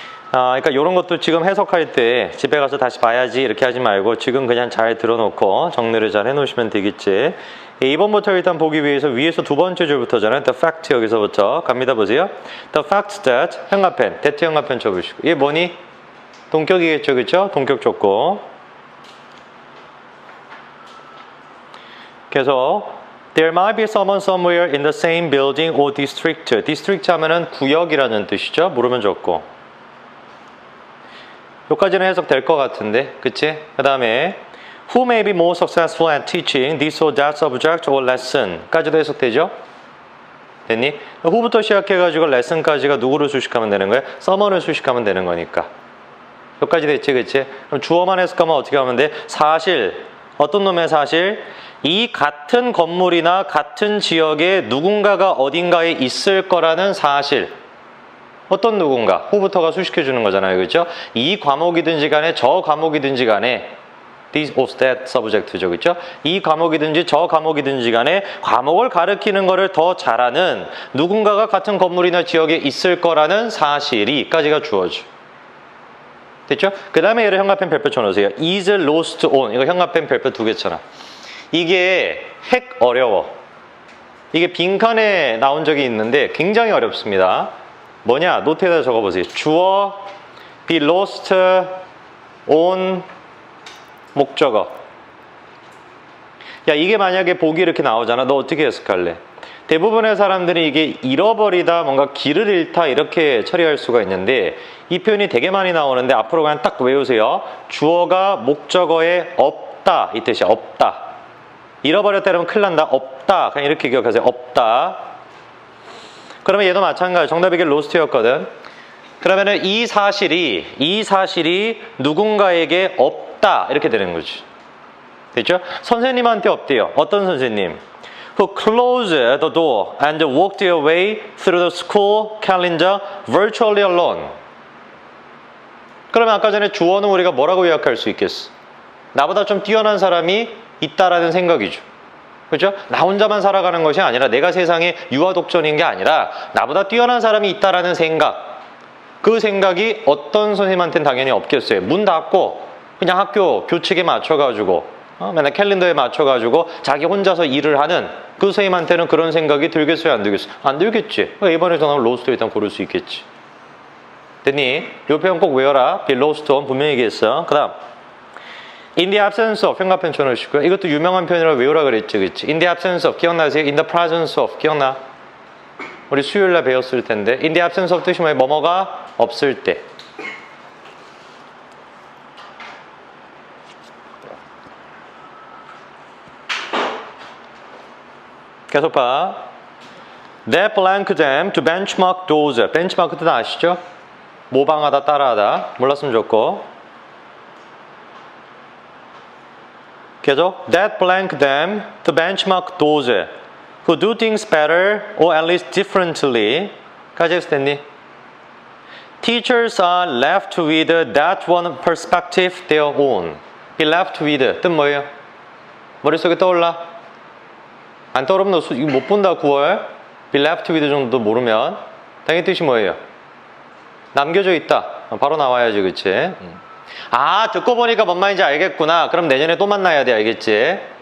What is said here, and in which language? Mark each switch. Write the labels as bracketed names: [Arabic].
[Korean] 그러니까 이런 것도 지금 해석할 때 집에 가서 다시 봐야지 이렇게 하지 말고 지금 그냥 잘 들어놓고 정리를 잘 해놓으시면 되겠지. 2번부터 일단 보기 위해서 위에서 두 번째 줄부터잖아요. [English] The fact [Korean] 여기서부터 갑니다. 보세요. [English] The fact that [Korean] 형합펜, that 형합펜 쳐보시고 이게 뭐니? 동격이겠죠. 그렇죠? 동격 줬고 그래서 [English] There might be someone somewhere in the same building or district. [Korean] district 하면은 구역이라는 뜻이죠. 물으면 좋고 여기까지는 해석될 것 같은데, 그치? 그 다음에 [English] Who may be more successful at teaching this or that subject or lesson [Korean] 까지도 해석되죠? 됐니? who부터 시작해가지고 lesson까지가 누구를 수식하면 되는 거야? someone을 수식하면 되는 거니까 여기까지 됐지, 그치? 그럼 주어만 해석하면 어떻게 하면 돼? 사실, 어떤 놈의 사실? 이 같은 건물이나 같은 지역에 누군가가 어딘가에 있을 거라는 사실. 어떤 누군가, who부터가 수식해주는 거잖아요. 그렇죠? 이 과목이든지 간에 저 과목이든지 간에 [English] this or that subject [Korean] 죠. 그렇죠? 이 과목이든지 저 과목이든지 간에 과목을 가르치는 거를 더 잘하는 누군가가 같은 건물이나 지역에 있을 거라는 사실이까지가 주어져. 됐죠? 그 다음에 얘를 형합펜 별표 쳐놓으세요. [English] is lost on. [Korean] 이거 형합펜 별표 두 개 쳐놔. 이게 핵 어려워. 이게 빈칸에 나온 적이 있는데 굉장히 어렵습니다. 뭐냐? 노트에다 적어보세요. 주어, [English] be lost on [Korean] 목적어. 야, 이게 만약에 보기 이렇게 나오잖아. 너 어떻게 해석할래? 대부분의 사람들이 이게 잃어버리다, 뭔가 길을 잃다 이렇게 처리할 수가 있는데 이 표현이 되게 많이 나오는데 앞으로 그냥 딱 외우세요. 주어가 목적어에 없다 이 뜻이야. 없다. 잃어버렸다 이러면 큰일 난다. 없다. 그냥 이렇게 기억하세요. 없다. 그러면 얘도 마찬가지. 정답이 이게 lost였거든. 그러면은 이 사실이 누군가에게 없다 이렇게 되는 거지. 됐죠? 선생님한테 없대요. 어떤 선생님? [English] Who closed the door and walked their way through the school calendar virtually alone. [Korean] 그러면 아까 전에 주어는 우리가 뭐라고 요약할 수 있겠어? 나보다 좀 뛰어난 사람이 있다라는 생각이죠. 그렇죠? 나 혼자만 살아가는 것이 아니라 내가 세상에 유아독존인 게 아니라 나보다 뛰어난 사람이 있다라는 생각. 그 생각이 어떤 선생님한테는 당연히 없겠어요. 문 닫고 그냥 학교 교칙에 맞춰가지고 맨날 캘린더에 맞춰가지고 자기 혼자서 일을 하는 그 선생님한테는 그런 생각이 들겠어요? 안 들겠어요? 안 들겠지. 이번에 정답을 로스트 일단 고를 수 있겠지. 됐니? 이 표현 꼭 외워라. [English] be lost on [Korean] 분명히 얘기했어. 그 다음 [English] in the absence of [Korean] 평가편 쳐놓으시고요. 이것도 유명한 표현이라고 외우라 그랬지. 그치? [English] in the absence of [Korean] 기억나세요? [English] in the presence of [Korean] 기억나? 우리 수요일날 배웠을 텐데 [English] in the absence of [Korean] 뜻이 뭐예요? 뭐뭐가 없을 때. 계속 봐. [English] That blank them to benchmark those. [Korean] benchmark 뜻 아시죠? 모방하다, 따라하다. 몰랐으면 좋고. 계속. [English] That blank them to benchmark those who do things better or at least differently. [Korean] 까지 했을 텐데. [English] Teachers are left with that one perspective their own. be left with. [Korean] 뜻 뭐예요? 머릿속에 떠올라? 안 떠오르면 너 이거 못 본다 9월 [English] be left with [Korean] 정도 모르면 당연히 뜻이 뭐예요? 남겨져 있다. 바로 나와야지 그치? 아 듣고 보니까 뭔 말인지 알겠구나. 그럼 내년에 또 만나야 돼 알겠지?